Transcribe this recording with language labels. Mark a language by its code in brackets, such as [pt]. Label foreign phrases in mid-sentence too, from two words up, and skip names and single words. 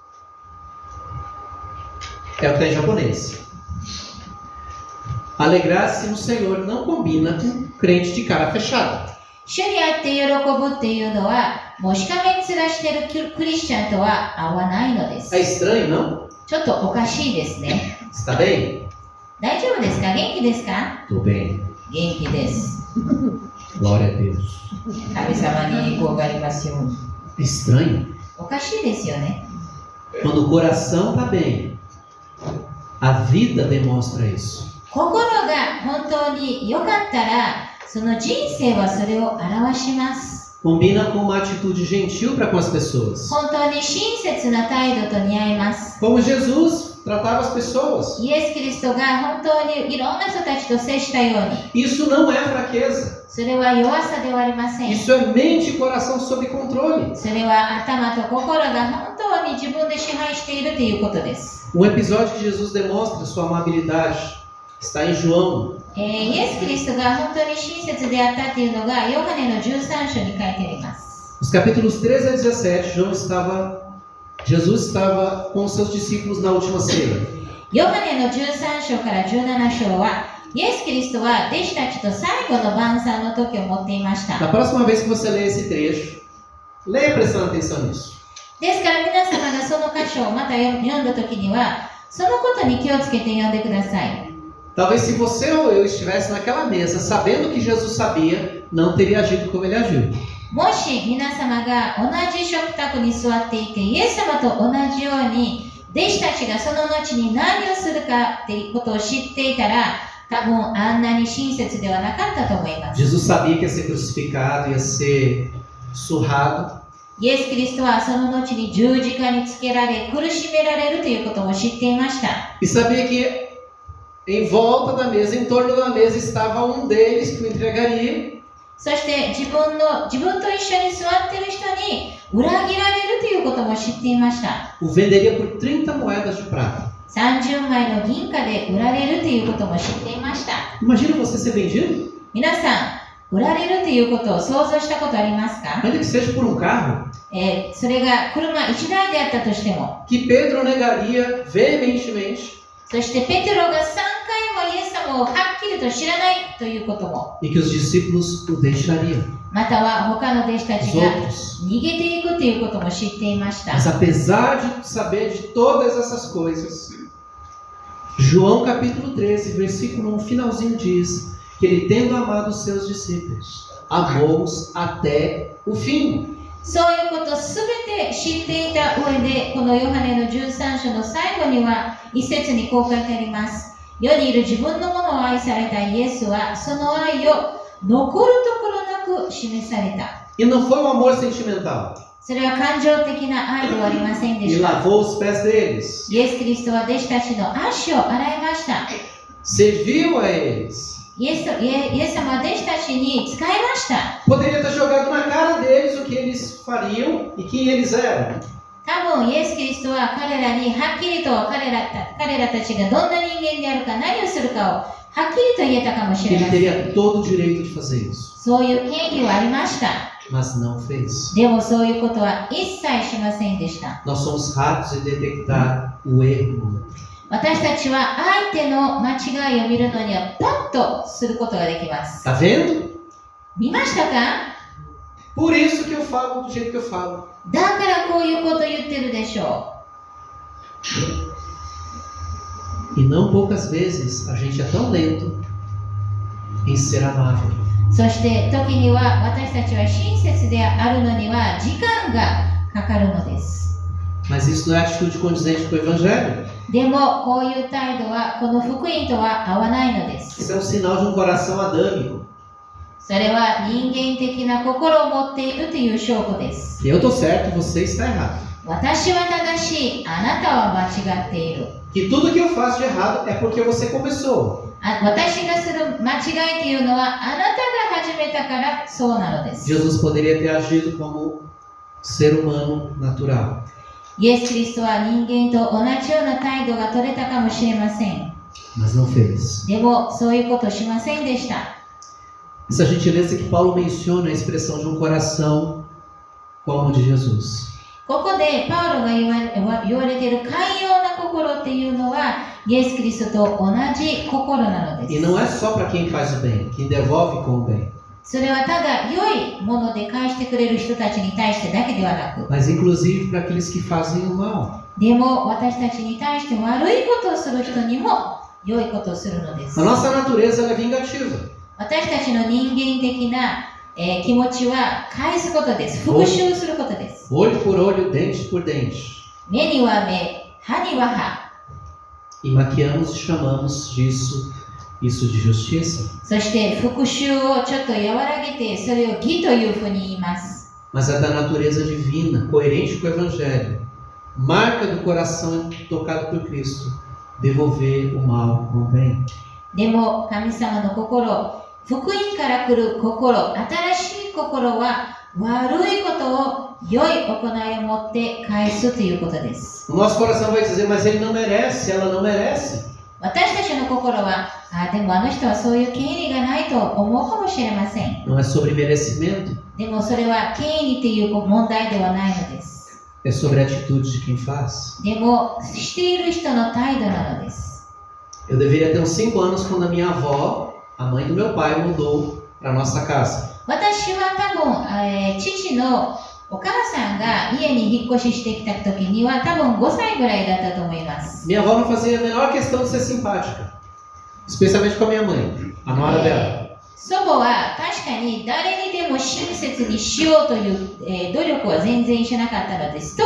[pt] É o que está em japonês. Alegrar-se no Senhor não combina com crente de cara fechada. [ja] 主にあって喜ぶっていうのは、もうしかめっ面してるクリスチャンとは合わないのです。 [pt] É estranho, não? [ja] ちょっとおかしいですね。 [pt] Está bem? [ja] 大丈夫ですか？元気ですか？ [pt] Estou bem. [ja] 元気です。 [pt] Glória a Deus. [ja] 神様に栄光がありますように。 [pt] É estranho. [ja] おかしいですよね。 [pt] Quando o coração está bem, a vida demonstra isso. [ja] 心が本当に良かったら、その人生はそれを表します。 [pt] Combina com uma atitude gentil para com as pessoas. [ja] 本当に親切な態度と似合います。 [pt] Como Jesus tratava as pessoas. [ja] イエス・キリストが本当にいろんな人たちと接したように、 [pt] Isso não é fraqueza. [ja] それは弱さではありません。 [pt] Isso é mente e coração sob controle. [ja] それは頭と心が本当に自分で支配しているということです。 [pt] Um episódio que Jesus demonstra sua amabilidade está em João. [ja] イエス・キリストが本当に親切であったというのがヨハネの13章に書いてあります。 [pt] Nos capítulos 13 a 17, Jesus estava com seus discípulos na última ceia. [ja] ヨハネの13章から17章はイエス・キリストは弟子たちと最後の晩餐の時を持っていました。 [pt] Na próxima vez que você ler esse trecho, leia prestando atenção nisso. [ja] ですから皆様がその箇所をまた読んだ時にはそのことに気をつけて読んでください。 [pt] Talvez se você ou eu estivesse naquela mesa, sabendo o que Jesus sabia, não teria agido como ele agiu. [ja] もし皆様が同じ食卓に座っていてイエス様と同じように弟子たちがその後に何をするかっていうことを知っていたら多分あんなに親切ではなかったと思います。 [pt] Jesus sabia que ia ser crucificado, ia ser surrado. [ja] イエス・キリストはその後に十字架につけられ苦しめられるということも知っていました。 [pt] E sabia que em volta da mesa, em torno da mesa, estava um deles que o entregaria. [ja] そして自分と一緒に座っている人に裏切られるということも知っていました。 [pt] O venderia por 30 moedas de prata. [ja] 30 枚の銀貨で売られるということも知っていました。 [pt] Imagina você ser vendido, [ja] 皆さん、売られるということを想像したことありますか？ [pt] ainda que seja por um carro, [ja] それが車1台であったとしても、 [pt] que Pedro negaria veementemente [ja] そしてペテロが3回もイエス様をはっきりと知らないということも、 [pt] e que os discípulos o deixariam. [ja] または他の弟子たち [pt] Os [ja] が [pt] outros. [ja] 逃げていくということも知っていました。 [pt] Mas apesar de saber de todas essas coisas, João capítulo 13, versículo 1, finalzinho diz que ele, tendo amado os seus discípulos, amou-os até o fim. [ja] そういうことすべて知っていた上で、このヨハネの13章の最後には一節にこう書いてあります。世にいる自分のものを愛されたイエスは、その愛を残るところなく示された。 [pt] E não foi um amor sentimental. [ja] それは感情的な愛ではありませんで [pt] E [ja] した。 [pt] lavou os pés deles. [ja] イエス・キリストは弟子たちの足を洗いました。 [pt] Serviu a eles. [ja] イエス様は弟子たちに仕えました。 [pt] Poderia ter jogado na cara deles o que eles fariam e quem eles eram. [ja] 多分イエス・キリストは彼らにはっきりと彼らたちがどんな人間であるか何をするかをはっきりと言えたかもしれ [pt] Ele [ja] ません。 [pt] teria todo o direito de fazer isso, [ja] そういう権利はありました。 [pt] mas não fez. [ja] でもそういうことは一切しませんでした。 [pt] Nós somos rápidos em detectar o erro no outro. [ja] 私たちは相手の間違いを見るのにはパッとすることができます。 [pt] Tá vendo? [ja] 見ましたか？ [pt] Por isso que eu falo do jeito que eu falo. [ja] だからこういうこと言ってるでしょ [pt] E não poucas vezes a gente é tão lento em ser amável. [ja] う。そして時には私たちは親切であるのには時間がかかるのです。 [pt] Mas isso não é atitude condizente com o Evangelho. [ja] でもこういう態度はこの福音とは合わないのです。 [pt] Isso é um sinal de um coração adâmico. [ja] それは人間的な心を持っているという証拠です。 [pt] E eu tô certo e você está errado. [ja] 私は正しい、あなたは間違っている。 [pt] Que tudo que eu faço de errado é porque você começou. [ja] 私がする間違いというのはあなたが始めたからそうなのです。 [pt] Jesus poderia ter agido como ser humano natural. [ja] イエス・キリストは人間と同じような態度が取れたかもしれません。 [pt] Mas não fez. [ja] でもそういうことしませんでした。 [pt] Essa gentileza que Paulo menciona a expressão de um coração como o de Jesus. [ja] ここでパウロが言われている寛容な心っていうのはイエス・キリストと同じ心なので [pt] E [ja] す。 [pt] não é só para quem faz o bem, quem devolve com o bem, [ja] それはただ良いもので返してくれる人たちに対してだけではなく、 [pt] mas inclusive para aqueles que fazem o mal. [ja] でも私たちに対して悪いことをする人にも良いことをするのです。 [pt] A nossa natureza ela é vingativa. [ja] 私たちの人間的な、気持ちは返すことです。復讐することです。 [pt] Olho por olho, dente por dente. [ja] 目には目、歯には歯。 [pt] E maquiamos e chamamos isso de justiça. [ja] そして復讐をちょっと和らげて、それを義というふうに言います。 [pt] Mas é da natureza divina, coerente com o Evangelho. Marca do coração tocado por Cristo. Devolver o mal com o bem. [ja] でも神様の心、福音から来る心、新しい心は悪いことを良い行いを持って返すということです。 [pt] O nosso coração vai dizer, mas ele não merece, ela não merece. [ja] 私たちの心は、でもあの人はそういう権利がないと思うかもしれません。 [pt] Não é sobre merecimento, [ja] でもそれは権利という問題ではないのです。 [pt] é sobre a atitude de quem faz. [ja] でも、している人の態度なのです。 [pt] Eu deveria ter uns 5 anos quando a minha avó, a mãe do meu pai, mudou para nossa casa. [ja] 私は多分、父のお母さんが家に引っ越ししてきた時には多分5歳ぐらいだったと思います。 [pt] Minha avó não fazia a menor questão de ser simpática, especialmente com a minha mãe, a nora dela. [ja] 祖母は確かに誰にでも親切にしようという、努力は全然しなかったのです。